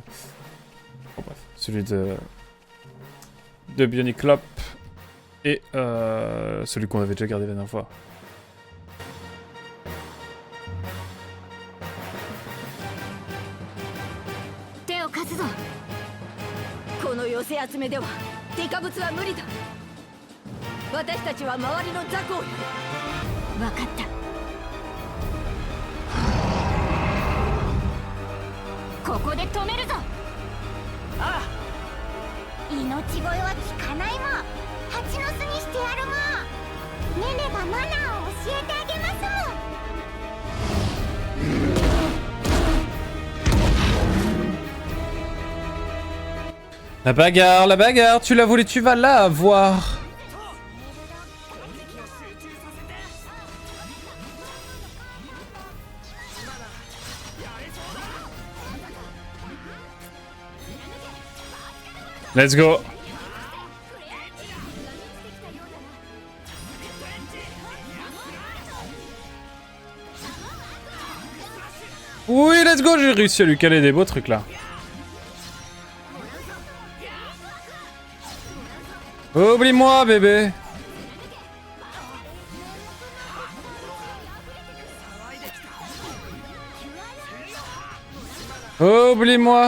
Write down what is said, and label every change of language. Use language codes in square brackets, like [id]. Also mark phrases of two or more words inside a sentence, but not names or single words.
[fr] Oh, bref. Celui de Bionic Clop et celui qu'on avait déjà gardé la dernière fois. Théo Kazuzo. [ja] この寄せ集めではデカブツは無理だ。私たちは周りの雑魚をやる。わかった。ここで止めるぞ。ああ。命乞いは効かないもん。蜂の巣にしてやるもん。ねねがマナーを教えてあげますもん。 [fr] La bagarre, tu l'as voulu, tu vas la avoir. [en] Let's go. [fr] Oui, [en] let's go, [fr] j'ai réussi à lui caler des beaux trucs là. Oublie-moi, bébé. Oublie-moi.